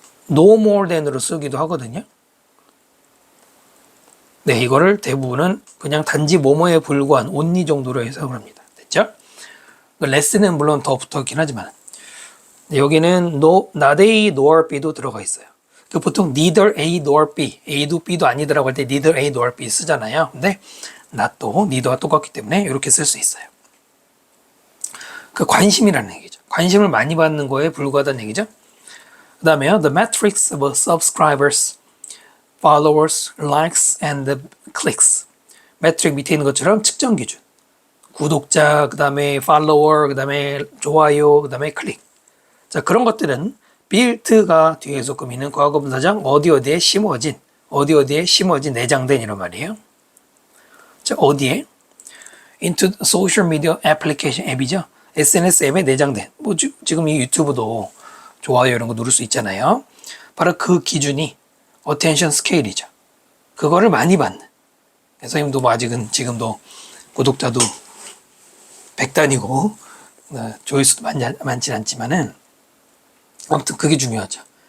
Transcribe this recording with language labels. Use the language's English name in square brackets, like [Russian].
[English] no more than [Korean] 으로 쓰기도 하거든요. 네, 이거를 대부분은 그냥 단지 뭐뭐에 불과한 only 정도로 해석을 합니다. 됐죠? less는 물론 더 붙었긴 하지만 여기는 [English] not A nor B [Korean] 도 들어가 있어요. 보통 [English] neither A nor B, [Korean] A도 B도 아니더라고 할 때 neither A nor B 쓰잖아요. 근데 not도 neither와 똑같기 때문에 이렇게 쓸 수 있어요. 그 관심이라는 얘기죠. 관심을 많이 받는 거에 불과하다는 얘기죠. 그 다음에요. [English] The metrics of subscribers, followers, likes, and clicks. [Korean] 매트릭 밑에 있는 것처럼 측정 기준. 구독자, 그 다음에 follower, 그 다음에 좋아요, 그 다음에 클릭. 자, 그런 것들은 built가 뒤에 조금 있는 과거분사장 어디에 심어진 내장된 이런 말이에요. 자, 어디에? [English] into social media application 앱이죠. [Korean] SNS 앱에 내장된. 뭐 지금 이 유튜브도 좋아요 이런 거 누를 수 있잖아요. 바로 그 기준이 [English] attention scale [Korean] 이죠. 그거를 많이 받는. 선생님도 뭐 아직은 지금도 구독자도 100단이고 조회수도 많진 않지만은 아무튼 그게 중요하죠.